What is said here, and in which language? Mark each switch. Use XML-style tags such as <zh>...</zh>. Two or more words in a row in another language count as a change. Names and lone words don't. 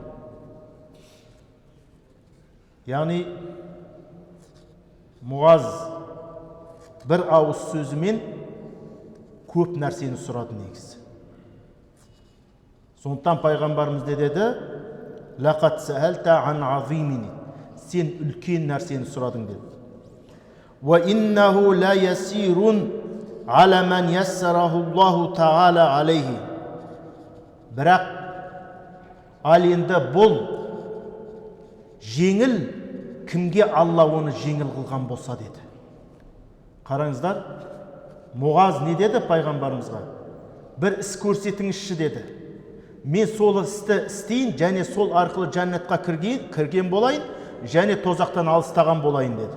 <kk>Яғни Муаз бір ауыз сөзімен көп нәрсені сұрады негізі. Сондықтан пайғамбарымыз деді:</kk> <ar>لقد سألت عن عظيم.</ar> <kk>Сен үлкен нәрсені сұрадың деді.</kk> <ar>وإنه ليسير على من يسره الله تعالى عليه.</ar> <kk>Бірақ ал енді бұл жеңіл кімге Алла оны жеңіл қылған болса деді. Қараңыздар, Муаз не деді пайғамбарымызға? Бір іс көрсетіңізші деді. Мен сол істі істейін, және сол арқылы жәннатқа кірген болайын, және тозақтан алыстаған болайын деді.</kk>